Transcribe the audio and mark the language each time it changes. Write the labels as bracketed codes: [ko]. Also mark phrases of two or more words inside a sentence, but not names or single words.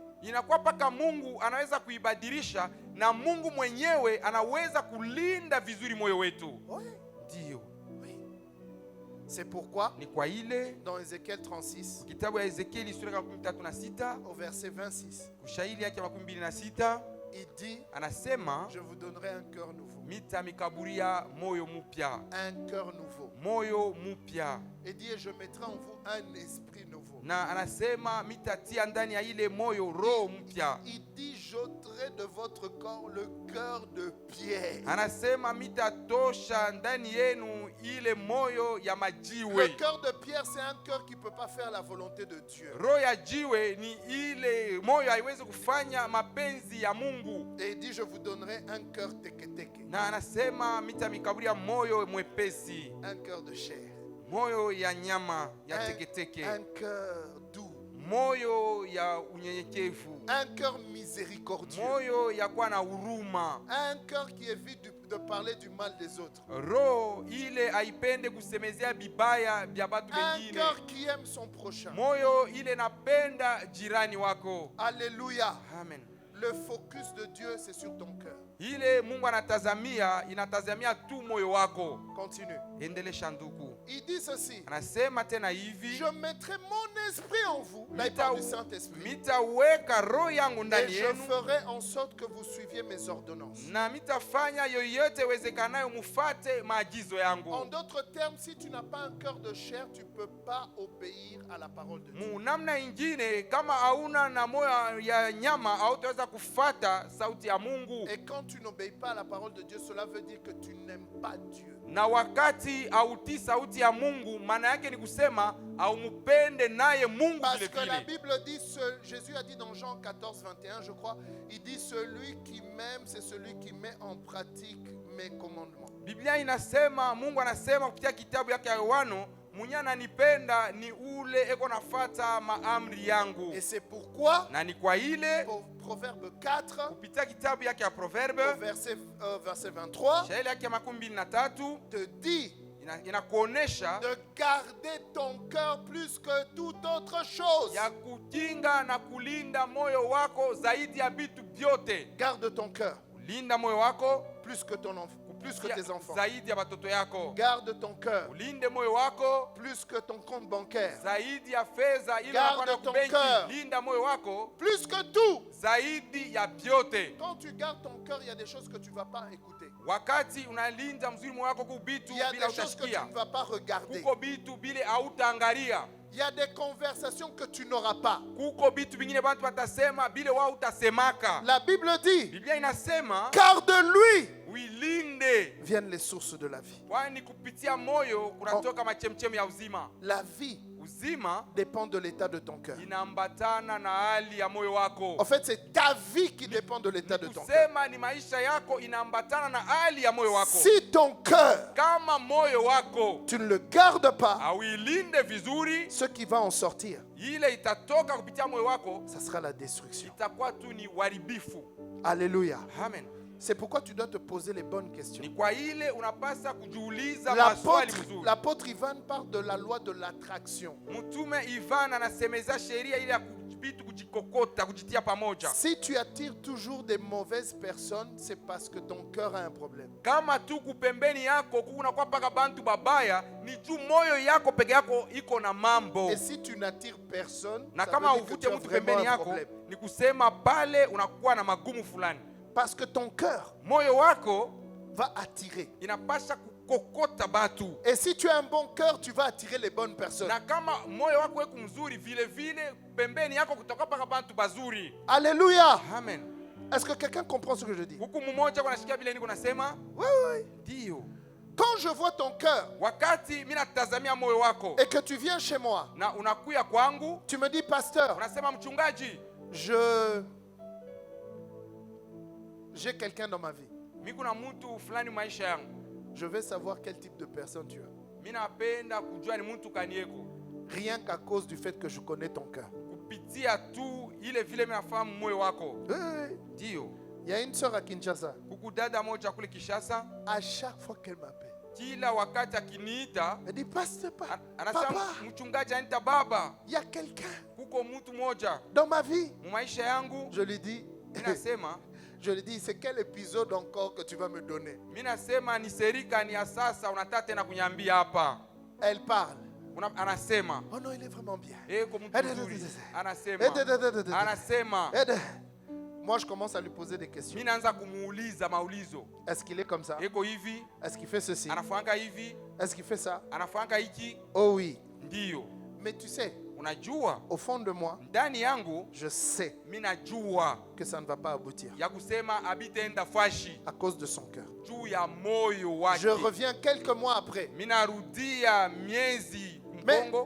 [sw] Inakuwa mpaka Mungu anaweza kuibadilisha na Mungu mwenyewe anaweza kulinda vizuri moyo wetu. [fr] Oui, [sw] Ndio. [fr] oui. C'est pourquoi, [sw] Ni kwa ile [fr] dans Ézéchiel 36, [sw] kitabu ya Ezekieli sura ya 36 [fr] au verset 26, [sw] kushairi yake 26 [fr] il dit, [sw] anasema [fr] je vous donnerai un cœur nouveau. [sw] mita mikaburia moyo mupya. [fr] Un cœur nouveau. [sw] Moyo mupya. [fr] Et dit, et je mettrai en vous un esprit nouveau. [sw] Na anasema mitatia ndani ya ile moyo roho mpya. [fr] Il dit, j'ôterai de votre corps le cœur de pierre. [sw] Anasema mitatosha ndani yenu ile moyo ya [fr] Le [sw] majiwe. [fr] cœur de pierre, c'est un cœur qui ne peut pas faire la volonté de Dieu. [sw] Roho ya jiwe ni ile moyo haiwezi kufanya mapenzi ya Mungu. [fr] Et il dit, je vous donnerai un cœur teke-teke. [sw] Na anasema mita mikaburia moyo mwepesi. [fr] Un cœur de chair. [sw] Moyo ya nyama ya teketeke. [fr] Un cœur doux. [sw] Moyo ya unyenyekevu. [fr] Un cœur miséricordieux. [sw] Moyo ya kuwa na huruma. [fr] Un cœur qui évite de parler du mal des autres. [sw] Roho ile haipende kusemezea bibaya vya batu [fr] Un [sw] wengine. [fr] cœur qui aime son prochain. [sw] Moyo ile napenda jirani wako. [fr] Alléluia. [sw] Amen. [fr] Le focus de Dieu, c'est sur ton cœur. [sw] Ile Mungu inatazamia tu moyo wako. [fr] Continue. [sw] Endelesha ndugu. [fr] Il dit ceci. [sw] Anasema tena hivi, [fr] Je mettrai mon esprit en vous. Là, il parle du Saint-Esprit. [sw] mitaweka roho yangu [fr] Et [sw] ndani [fr] je [sw] yenu [fr] ferai en sorte que vous suiviez mes ordonnances. [sw] na mitafanya yoyote wezekanayo mufate maagizo [fr] En [sw] yangu. [fr] d'autres termes, si tu n'as pas un cœur de chair, tu ne peux pas obéir à la parole de Dieu. [sw] Mu namna ingine, kama hauna na moyo ya nyama hautaweza kufata sauti ya Mungu. [fr] Et quand tu n'obéis pas à la parole de Dieu, cela veut dire que tu n'aimes pas Dieu. [sw] Na wakati hautii sauti ya Mungu, maana yake ni kusema haumupende naye Mungu [fr] Parce [sw] vile [fr] que la [sw] vile. [fr] Bible dit, Jésus a dit dans Jean 14, 21, je crois, il dit, celui qui m'aime, c'est celui qui met en pratique mes commandements. [sw] Biblia inasema, Mungu anasema kupitia kitabu yake ya Yohana, mwenye ananipenda ni ule eko nafata maamri yangu. [fr] Et c'est pourquoi, [sw] Na ni kwa ile [fr] Proverbe 4, [sw] kupitia kitabu yake ya Proverbe [fr] verset 23, [sw] shairi yake ya 23 [fr] te dit [sw] inakuonesha [fr] de garder ton cœur plus que toute autre chose. [sw] ya kukinga na kulinda moyo wako zaidi ya vitu vyote. [fr] Garde ton cœur [sw] Linda moyo wako [fr] plus que ton enfant, plus que tes enfants. [sw] zaidi ya watoto yako. [fr] Garde ton cœur [sw] Ulinde moyo wako [fr] plus que ton compte bancaire. [sw] zaidi ya fedha ile [fr] Garde [sw] unakuwa na [fr] ton [sw] kubenki. [fr] cœur. [sw] Linda moyo wako [fr] Plus que tout. [sw] zaidi ya vyote. [fr] Quand tu gardes ton cœur, il y a des choses que tu ne vas pas écouter. [sw] Wakati unalinda mzuri moyo wako, kuko bitu [fr] Il y a [sw] bila [fr] des choses que tu [sw] utasikia, [fr] ne vas pas regarder. [sw] kuko bitu bile hautaangalia. [fr] Il y a des conversations que tu n'auras pas. [sw] Kuko bitu bingine bantu batasema bile wao utasemaka. [fr] La Bible dit, [sw] Biblia inasema [fr] car de lui [sw] uilinde, [fr] viennent les sources de la vie. [sw] kwani kupitia moyo kunatoka machemchemi ya uzima. [fr] La vie [sw] Uzima [fr] dépend de l'état de ton cœur. [sw] inaambatana na hali ya moyo wako. [fr] En fait, c'est ta vie qui dépend de l'état de ton cœur. [sw] Kusema ni maisha yako inaambatana na hali ya moyo wako. [fr] Si ton cœur, [sw] Kama moyo wako [fr] tu ne le gardes pas, [sw] hauilinde vizuri, [fr] ce qui va en sortir, [sw] ile itatoka kupitia moyo wako [fr] ça sera la destruction. [sw] itakuwa tu ni uharibifu. [fr] Alléluia. [sw] Amen. [fr] C'est pourquoi tu dois te poser les bonnes questions. [sw] Ni kwa ile unapasa kujiuliza maswali mzuri. [fr] L'apôtre Ivan parle de la loi de l'attraction. [sw] Mtume Ivan anasemeza sheria ile ya vitu kujikokota, kujitia pamoja. [fr] Si tu attires toujours des mauvaises personnes, c'est parce que ton cœur a un problème. [sw] Kama tu kupembeni yako kunakuwa paka bantu babaya, ni juu moyo yako peke yako iko na mambo. [fr] Et si tu n'attires personne, [sw] Na [fr] ça [sw] kama [fr] veut dire que [sw] uvute [fr] tu as [sw] mtu [fr] vraiment [sw] pembeni [fr] un [sw] yako, [fr] problème. [sw] ni kusema pale unakuwa na magumu fulani. [fr] Parce que ton cœur [sw] Moyo wako [fr] va attirer. [sw] inapasha kukokota batu. [fr] Et si tu as un bon cœur, tu vas attirer les bonnes personnes. [sw] Na kama moyo wako weku mzuri, vile vile pembeni yako kutoka paka bantu bazuri. [fr] Alléluia. [sw] Amen. [fr] Est-ce que quelqu'un comprend ce que je dis? [sw] Huku mmoja kwa nasikia vile niko nasema? [fr] Oui, oui. [sw] Ndio. [fr] Quand je vois ton cœur [sw] Wakati mimi natazamia moyo wako [fr] et que tu viens chez moi, [sw] na unakuya kwangu, [fr] tu me dis, pasteur, [sw] unasema mchungaji, [fr] j'ai quelqu'un dans ma vie. [sw] mimi kuna mtu fulani maisha yangu. [fr] Je veux savoir quel type de personne tu as. [sw] Mimi napenda kujua ni mtu kanieko. [fr] Rien qu'à cause du fait que je connais ton cœur. [sw] Kupitia tu ile vile mimi nafahamu moyo wako. [fr] Oui. [sw] Ndio. [fr] Il y a une sœur à Kinshasa. [sw] Kuku dada moja kule Kishasa, [fr] À chaque fois qu'elle m'appelle, [sw] kila wakati akiniita, [fr] elle dit, pasteur, [sw] anasema papa, mchungaji anita baba. [fr] il y a quelqu'un [sw] Kuko mtu moja [fr] dans ma vie. [sw] mu maisha yangu. [fr] Je lui dis, [sw] Mimi nasema [fr] c'est quel épisode encore que tu vas me donner? [sw] mimi nasema ni serika ni ya sasa unataka tena kunyambia hapa. [fr] Elle parle. [sw] Anasema [fr] Oh non, il est vraiment bien. [sw] kwa mtu mzuri. Anasema [fr] Moi, je commence à lui poser des questions. [sw] mimi naanza kumuuliza maulizo. [fr] Est-ce qu'il est comme ça? [sw] Eko hivi, [fr] Est-ce qu'il fait ceci? [sw] anafanya hivi, [fr] Est-ce qu'il fait ça? [sw] anafanya hiki. [fr] Oh oui. [sw] Ndio. [fr] Mais tu sais, [sw] Unajua [fr] au fond de moi, [sw] ndani yangu [fr] je sais [sw] mimi najua [fr] que ça ne va pas aboutir [sw] ya kusema abitaenda fashi [fr] à cause de son cœur. [sw] juu ya moyo wake. [fr] Je reviens quelques mois après. [sw] Mimi narudia miezi mkongo.